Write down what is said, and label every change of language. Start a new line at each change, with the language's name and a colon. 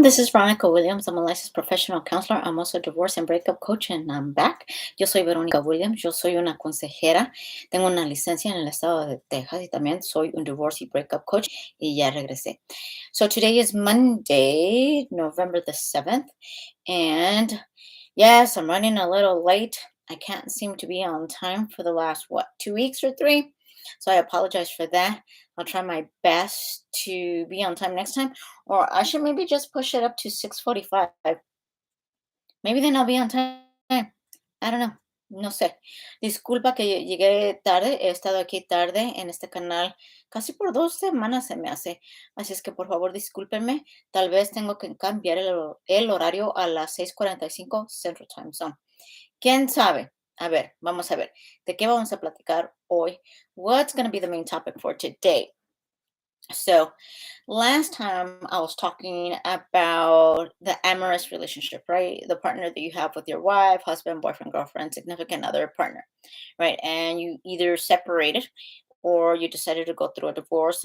English: This is Veronica Williams. I'm a licensed professional counselor. I'm also a divorce and breakup coach, and I'm back.
Spanish: Yo soy Veronica Williams. Yo soy una consejera. Tengo una licencia en el estado de Texas y también soy un divorce y breakup coach y ya regresé.
English: So today is Monday, November the 7th. And yes, I'm running a little late. I can't seem to be on time for the last, 2 weeks or three. So I apologize for that. I'll try my best to be on time next time. Or I should maybe just push it up to 6:45. Maybe then I'll be on time. I don't know.
Spanish: No sé. Disculpa que llegué tarde. He estado aquí tarde en este canal casi por 2 semanas se me hace. Así es que por favor discúlpenme. Tal vez tengo que cambiar el horario a las 6:45 Central Time Zone. ¿Quién sabe? A ver, vamos a ver. ¿De qué vamos a platicar hoy?
English: What's going to be the main topic for today? So, last time I was talking about the amorous relationship, right? The partner that you have with your wife, husband, boyfriend, girlfriend, significant other partner, right? And you either separated or you decided to go through a divorce.